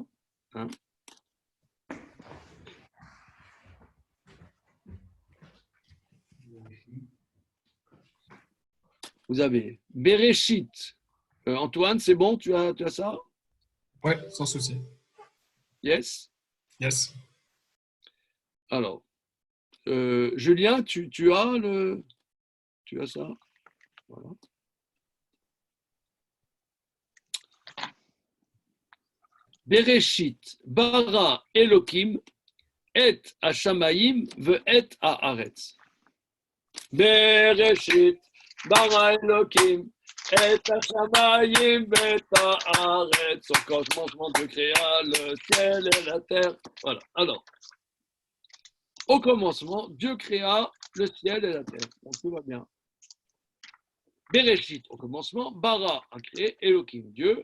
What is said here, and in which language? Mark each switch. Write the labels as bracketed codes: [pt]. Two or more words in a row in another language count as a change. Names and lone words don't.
[fr] Hein. Vous avez Bereshit. Antoine, c'est bon, tu as ça? Ouais, sans souci. Yes? Yes. Alors, Julien, tu as ça? Voilà. [he] בראשית, ברא אלוקים, את השמים, ואת הארץ. בראשית, ברא אלוקים, את השמים, ואת הארץ. [fr] Au commencement, Dieu créa le ciel et la terre. Voilà. Alors, au commencement, Dieu créa le ciel et la terre. Donc tout va bien. Bereshit, au commencement, bara a créé Elokim, Dieu.